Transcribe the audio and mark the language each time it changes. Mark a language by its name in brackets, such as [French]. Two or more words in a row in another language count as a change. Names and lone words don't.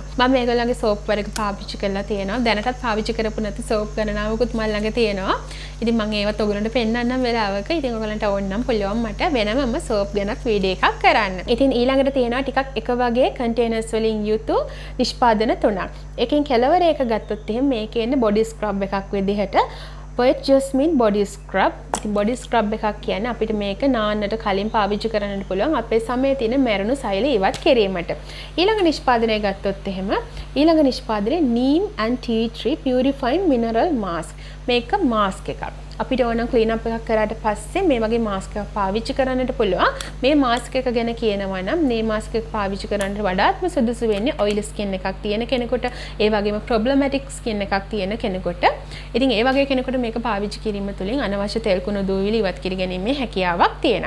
[Sinhala] මම මේගොල්ලන්ගේ සෝප් වර්ග පාවිච්චි කරලා තියෙනවා. දැනටත් පාවිච්චි කරපු නැති සෝප් ගණනාවකුත් මම ළඟ තියෙනවා. ඉතින් මම ඒවත් ඔයගලන්ට පෙන්නන්නම් වෙලාවක. ඉතින් ඔයගලන්ට ඕන නම් පුළුවන් මට වෙනමම සෝප් ගැනත් වීඩියෝ එකක් කරන්න. ඉතින් ඊළඟට තියෙනවා ටිකක් එක වගේ කන්ටේනර්ස් වලින් යුතු නිෂ්පාදන තුනක්. එකෙන් කෙලවර එක ගත්තොත් එහෙනම් මේකේ ඉන්නේ [English] body scrub [Sinhala] එකක් විදිහට [English] white jasmine body scrub. [Sinhala] ඉතින් [English] body scrub [Sinhala] එකක් කියන්නේ අපිට මේක නාන්නට කලින් පාවිච්චි කරන්න පුළුවන් අපේ සමේ තියෙන මැරුණු සෛල ඉවත් කිරීමට. ඊළඟ නිෂ්පාදනය ගත්තොත් එහෙම ඊළඟ නිෂ්පාදනය [English] NEEM and tea tree purifying mineral mask. [Sinhala] මේක මාස්ක් එකක්. අපිට ඕන [English] clean up [Sinhala] එකක් කරාට පස්සේ මේ වගේ මාස්ක් එකක් පාවිච්චි කරන්නට පුළුවන්. මේ මාස්ක් එක ගැන කියනවා නම් මේ මාස්ක් එක පාවිච්චි කරන්නට වඩාත්ම සුදුසු වෙන්නේ [English] oily skin [Sinhala] එකක් තියෙන කෙනෙකුට, ඒ වගේම [English] problematic skin [Sinhala] එකක් තියෙන කෙනෙකුට. ඉතින් ඒ වගේ කෙනෙකුට මේක පාවිච්චි කිරීම තුළින් අනවශ්‍ය තෙල් කුණු දූවිලි ඉවත් කර ගැනීමේ හැකියාවක් තියෙනවා.